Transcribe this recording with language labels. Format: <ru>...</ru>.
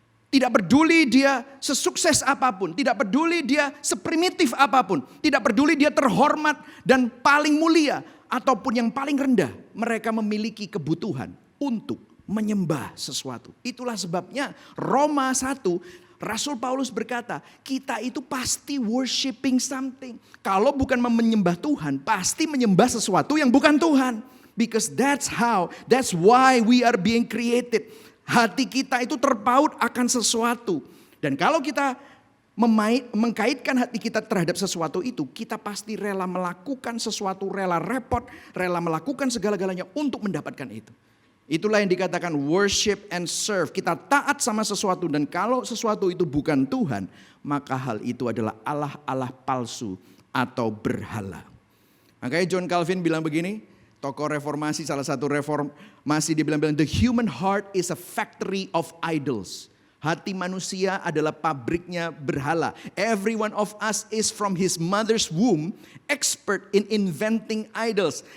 <id>Tidak peduli dia sesukses apapun, tidak peduli dia seprimitif apapun, tidak peduli dia terhormat dan paling mulia ataupun yang paling rendah, mereka memiliki kebutuhan untuk menyembah sesuatu. Itulah sebabnya Roma 1, Rasul Paulus berkata, kita itu pasti</id> <en>worshiping something.</en> <id>Kalau bukan menyembah Tuhan, pasti menyembah sesuatu yang bukan Tuhan.</id> <en>Because that's why we are being created.</en> <id>Hati kita itu terpaut akan sesuatu. Dan kalau kita mengkaitkan hati kita terhadap sesuatu itu, kita pasti rela melakukan sesuatu, rela repot, rela melakukan segala-galanya untuk mendapatkan itu. Itulah yang dikatakan</id> <en>worship and serve.</en> <id>Kita taat sama sesuatu, dan kalau sesuatu itu bukan Tuhan, maka hal itu adalah Allah-Allah palsu atau berhala. Makanya John Calvin bilang begini, tokoh reformasi, salah satu reformasi, dia bilang</id> <en>the human heart is a factory of idols.</en> <id>Hati manusia adalah pabriknya berhala.</id> <en>Every one of us is from his mother's womb expert in inventing idols.</en>